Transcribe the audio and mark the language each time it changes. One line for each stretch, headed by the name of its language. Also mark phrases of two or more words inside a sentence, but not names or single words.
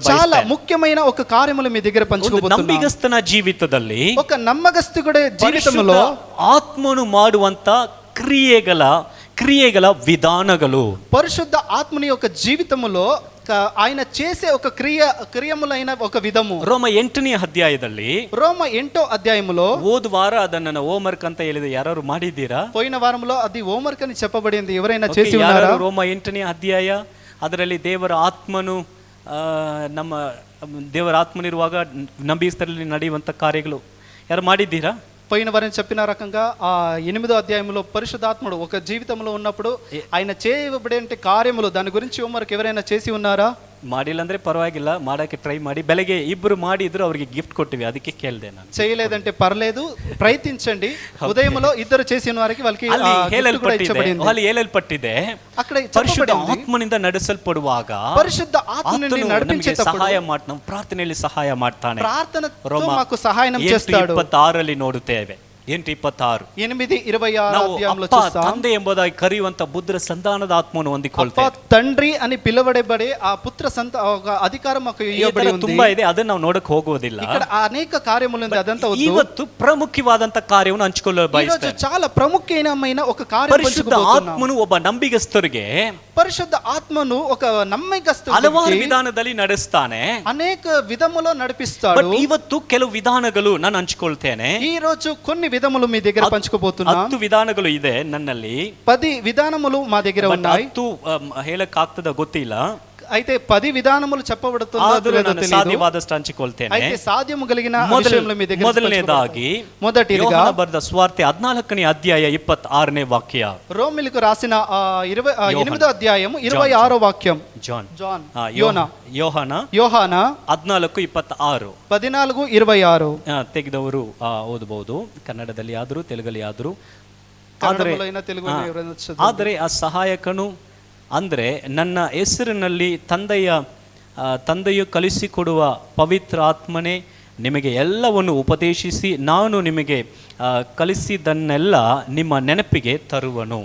Telugu: చాలా ముఖ్యమైన ఒక కార్యములు మీ దగ్గర పంచుకోబోతున్నాను.
Kannada: ನಂಬಿಗಸ್ತನ ಜೀವಿತದಲ್ಲಿ,
Telugu: ఒక నమ్మకస్తుడే జీవితంలో
Kannada: ಆತ್ಮನು ಮಾಡುವಂತ ಕ್ರಿಯೆಗಳ ವಿಧಾನಗಳು,
Telugu: పరిశుద్ధ ఆత్మని యొక్క జీవితములో ఆయన చేసే ఒక క్రియములైన ఒక విధము.
Kannada: ರೋಮ 8ನೇ ಅಧ್ಯಾಯದಲ್ಲಿ,
Telugu: రోమ 8వ అధ్యాయములో,
Kannada: ಹೋದ ವಾರ ಅದನ್ನ ಹೋಮ್ವರ್ಕ್ ಅಂತ ಹೇಳಿದೆ, ಯಾರು ಮಾಡಿದ್ದೀರಾ?
Telugu: పోయిన వారంలో అది హోంవర్క్ అని చెప్పబడింది, ఎవరైనా చేసి ఉన్నారా?
Kannada: ರೋಮ 8ನೇ ಅಧ್ಯಾಯ, ಅದರಲ್ಲಿ ದೇವರ ಆತ್ಮನು ನಮ್ಮ ದೇವರ ಆತ್ಮನಿರುವಾಗ ನಂಬಿಗಸ್ತರಲ್ಲಿ ನಡೆಯುವಂತ ಕಾರ್ಯಗಳು ಯಾರು ಮಾಡಿದ್ದೀರಾ?
Telugu: పోయిన వారిని చెప్పిన రకంగా ఆ 8వ అధ్యాయంలో పరిశుద్ధాత్ముడు ఒక జీవితంలో ఉన్నప్పుడు ఆయన చేయబడే కార్యములు, దాని గురించి హోంవర్క్ ఎవరైనా చేసి ఉన్నారా?
Kannada: ಮಾಡಿಲ್ಲ ಅಂದ್ರೆ ಪರವಾಗಿಲ್ಲ, ಮಾಡಕ್ಕೆ ಟ್ರೈ ಮಾಡಿ. ಬೆಳಗ್ಗೆ ಇಬ್ಬರು ಮಾಡಿದ್ರು, ಅವರಿಗೆ ಗಿಫ್ಟ್ ಕೊಟ್ಟಿವಿ, ಅದಕ್ಕೆ ಕೇಳಿದೆ ನಾನು.
Telugu: చేయలేదంటే పర్లేదు, ప్రయత్నించండి. ఉదయంలో ఇద్దరు చేసిన వారికి వాళ్ళకి
Kannada: ಹೇಳಲ್ಪಟ್ಟಿದೆ,
Telugu: అక్కడ
Kannada: ಪರಿಶುದ್ಧ ಆತ್ಮನಿಂದ ನಡೆಸಲ್ಪಡುವಾಗ
Telugu: పరిశుద్ధ ఆత్మని నడిపించేటప్పుడు
Kannada: ಸಹಾಯ ಮಾಡ್ತಾನೆ, ನಾವು ಪ್ರಾರ್ಥನೆಯಲ್ಲಿ ಸಹಾಯ ಮಾಡ್ತಾನೆ.
Telugu: ప్రార్థనతో మాకు సహాయం చేస్తాడు.
Kannada: 26ರಲ್ಲಿ ನೋಡುತ್ತೇವೆ. 8:26 ತಂದೆ ಎಂಬುದಾಗಿ ಕರೆಯುವಂತ ಬುದ್ಧರ ಸಂತಾನದ ಆತ್ಮವನ್ನು ಹೊಂದಿಕೊಳ್ತೇವೆ.
Telugu: తండ్రి అని పిలువబడే ఆ పుత్ర అధికారం మాకు ఇవ్వబడి ఉంది.
Kannada: ತುಂಬಾ ಇದೆ, ಅದನ್ನ ನಾವು ನೋಡಕ್ ಹೋಗೋದಿಲ್ಲ.
Telugu: ఇక్కడ అనేక కార్యములు ఉంది, అదంతా వద్దు.
Kannada: ಇವತ್ತು ಪ್ರಮುಖವಾದಂತ ಕಾರ್ಯವನ್ನು ಹಂಚಿಕೊಳ್ಳಲು ಬಯಸ್ತೇನೆ.
Telugu: చాలా ప్రముఖమైన ఒక కార్యం
Kannada: ಪರಿಶುದ್ಧ ಆತ್ಮನು ಒಬ್ಬ ನಂಬಿಗಸ್ತರಿಗೆ,
Telugu: పరిశుద్ధ ఆత్మను ఒక నమ్మకస్తుడికి
Kannada: ಹಲವಾರು ವಿಧಾನದಲ್ಲಿ ನಡೆಸ್ತಾನೆ,
Telugu: అనేక విధములో నడిపిస్తాడు.
Kannada: ಇವತ್ತು ಕೆಲವು ವಿಧಾನಗಳು ನಾನು ಹಂಚಿಕೊಳ್ತೇನೆ.
Telugu: ఈ రోజు కొన్ని విధములు మీ దగ్గర పంచుకోబోతున్నా.
Kannada: 10 విధాನಗಳು ಇದೆ ನನ್ನಲ್ಲಿ.
Telugu: 10 విధానములు మా దగ్గర ఉన్నాయి.
Kannada: 10 ಹೇಳಕ್ಕಾಗ್ತದ ಗೊತ್ತಿಲ್ಲ.
Telugu: అయితే 10 విధానములు చెప్పబడుతుందో లేదో తెలియదు.
Kannada: ಸಾಧ್ಯವಾದಷ್ಟು ಹಂಚಿಕೊಳ್ತೇನೆ.
Telugu: అయితే సాధ్యము కలిగిన విషయములు మీ దగ్గర
Kannada: ಮೊದಲನೇದಾಗಿ
Telugu: మొదటిగా
Kannada: ಯೋಹಾನ ಬರೆದ ಸುವಾರ್ತೆ 14ನೇ ಅಧ್ಯಾಯ 26ನೇ ವಾಕ್ಯ.
Telugu: రోమిలకు రాసిన 8వ అధ్యాయం 26వ వాక్యం.
Kannada: ಜಾನ್ ಯೋಹಾನ 14:26 14:26 ತೆಗೆದವರು ಓದಬಹುದು. ಕನ್ನಡದಲ್ಲಿ ಆದರೂ ತೆಲುಗಲ್ಲಿ ಆದರೂ. ಆದರೆ ಆ ಸಹಾಯಕನು ಅಂದರೆ ನನ್ನ ಹೆಸರಿನಲ್ಲಿ ತಂದೆಯು ಕಲಿಸಿಕೊಡುವ ಪವಿತ್ರ ಆತ್ಮನೇ ನಿಮಗೆ ಎಲ್ಲವನ್ನು ಉಪದೇಶಿಸಿ ನಾನು ನಿಮಗೆ ಕಲಿಸಿದ್ದನ್ನೆಲ್ಲ ನಿಮ್ಮ ನೆನಪಿಗೆ ತರುವನು.